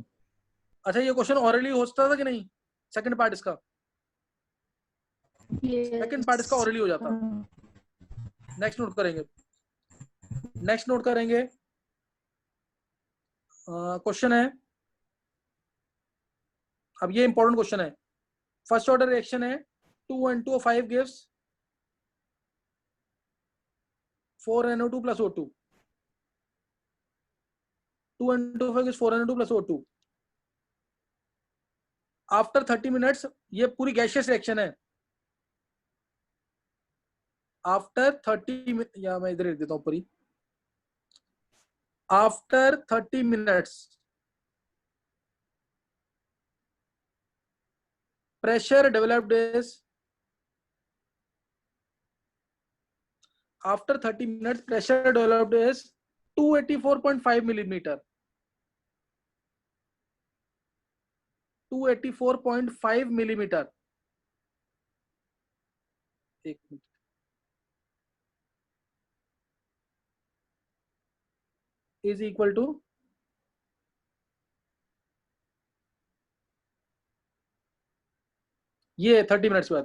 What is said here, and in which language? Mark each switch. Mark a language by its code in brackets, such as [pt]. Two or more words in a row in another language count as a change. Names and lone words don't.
[hi] अच्छा ये [en] question orally [hi] हो सकता था कि नहीं? [en] second part [hi] इसका, [en] second part [hi] इसका यस। ऑरली हो जाता। [en] next note [hi] करेंगे, [en] next note [hi] करेंगे। क्वेश्चन है, अब ये [en] important question [hi] है। [en] first order reaction है, 2 N2O5 gives 4NO2 plus O2, 2 N2O5 gives 4NO2 plus O2। after 30 minutes, [hi] ये पूरी [en] gaseous reaction [hi] है। आफ्टर 30, या मैं इधर लिख देता हूं पूरी। [en] after 30 minutes pressure developed is, after 30 minutes pressure developed is 284.5 millimeter, 284.5 millimeter। [hi] एक मिनट, [en] is equal to, [hi] ये 30 मिनट्स बाद